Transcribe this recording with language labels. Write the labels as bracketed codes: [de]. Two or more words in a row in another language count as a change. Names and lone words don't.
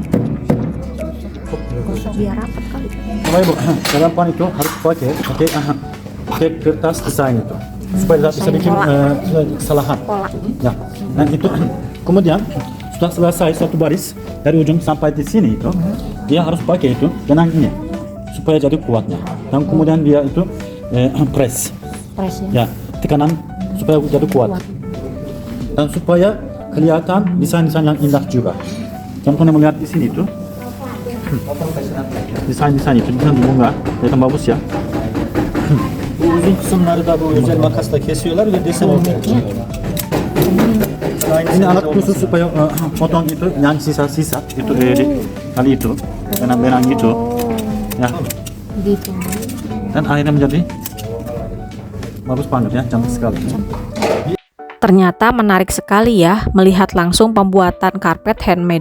[id] Biar rapat kali. Mulai Bu, dalam pan itu harus pakai kertas desain itu supaya tidak bisa bikin kesalahan. Ya, dan itu kemudian sudah selesai satu baris dari ujung sampai di sini itu dia harus pakai itu benang ini supaya jadi kuatnya. Dan kemudian dia itu press. Press ya. Ya, tekanan supaya jadi kuat. Dan supaya kelihatan desain-desain yang indah juga. Contohnya melihat di sini itu desain-desain itu dengan bunga kelihatan bagus ya. [tr] Bu uzun kısımları da bu özel makasla kesiyorlar ve desen olmak için. [id] Ini alat khusus supaya potong itu yang sisa-sisa itu kali itu benang-benang gitu ya. Gitu. Dan akhirnya menjadi bagus banget ya, cantik sekali. Ternyata menarik sekali ya melihat langsung pembuatan karpet handmade.